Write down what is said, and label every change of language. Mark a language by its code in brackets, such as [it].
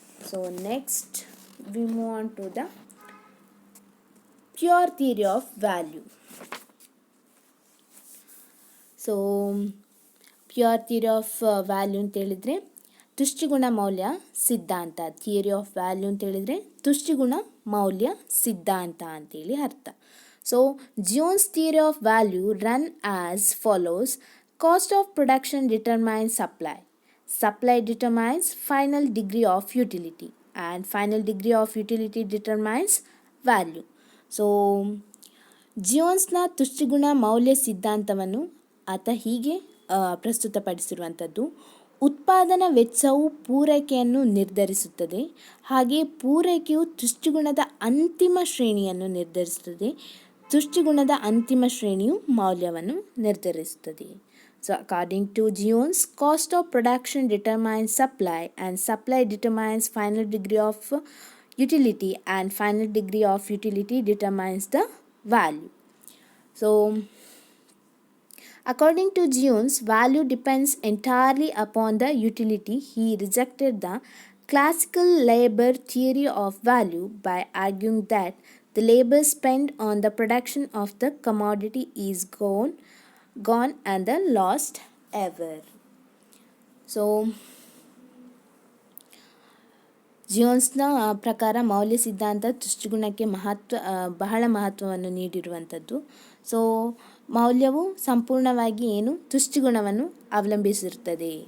[en] So next we move on to the pure theory of value. So pure theory of value [kn] ಅಂತೇಳಿದರೆ ತುಷ್ಟಿಗುಣ ಮೌಲ್ಯ ಸಿದ್ಧಾಂತ. [en] theory of value [kn] ಅಂತೇಳಿದರೆ ತುಷ್ಟಿಗುಣ ಮೌಲ್ಯ ಸಿದ್ಧಾಂತ ಅಂತೇಳಿ ಅರ್ಥ. [en] So, Jones' theory of value run as follows. Cost of production determines supply. Supply determines final degree of utility. And final degree of utility determines value. [kn] So, ಜಿಯೋನ್ಸ್ನ ತುಷ್ಟಿಗುಣ ಮೌಲ್ಯ ಸಿದ್ಧಾಂತವನ್ನು ಆತ ಹೀಗೆ ಪ್ರಸ್ತುತಪಡಿಸಿರುವಂಥದ್ದು. ಉತ್ಪಾದನಾ ವೆಚ್ಚವು ಪೂರೈಕೆಯನ್ನು ನಿರ್ಧರಿಸುತ್ತದೆ. ಹಾಗೆ ಪೂರೈಕೆಯು ತುಷ್ಟಿಗುಣದ ಅಂತಿಮ ಶ್ರೇಣಿಯನ್ನು ನಿರ್ಧರಿಸುತ್ತದೆ. ತುಷ್ಟಿಗುಣದ ಅಂತಿಮ ಶ್ರೇಣಿಯು ಮೌಲ್ಯವನ್ನು ನಿರ್ಧರಿಸುತ್ತದೆ. [en] So according to Jevons, cost of production determines supply and supply determines final degree of utility and final degree of utility determines the value. So according to Jones, value depends entirely upon the utility. He rejected the classical labor theory of value by arguing that the labor spent on the production of the commodity is gone and the lost ever. [kn] So ಜಿಯೋನ್ಸ್ನ ಪ್ರಕಾರ ಮೌಲ್ಯ ಸಿದ್ಧಾಂತ ತುಷ್ಟಿಗುಣಕ್ಕೆ ಬಹಳ ಮಹತ್ವವನ್ನು ನೀಡಿರುವಂಥದ್ದು. So ಮೌಲ್ಯವು ಸಂಪೂರ್ಣವಾಗಿ ಏನು ತುಷ್ಟಿಗುಣವನ್ನು ಅವಲಂಬಿಸಿರುತ್ತದೆ.